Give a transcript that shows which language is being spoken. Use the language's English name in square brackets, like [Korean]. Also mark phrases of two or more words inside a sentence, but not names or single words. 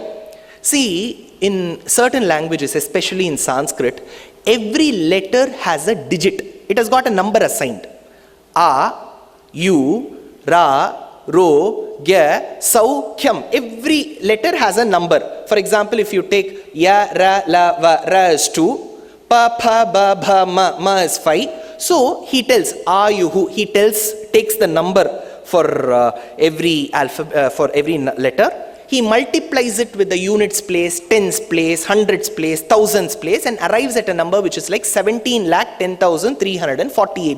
[English] See, in certain languages, especially in Sanskrit, every letter has a digit. It has got a number assigned. A, U, Ra, Ro, Gya, Saukhyam. Every letter has a number. For example, if you take Ya, Ra, La, Va, Ra is 2, Pa, Pa, Ba, Bha, Ma is 5. So he tells Ayuhu, he takes the number for every letter. He multiplies it with the units place, tens place, hundreds place, thousands place, and arrives at a number which is like 17,10,348.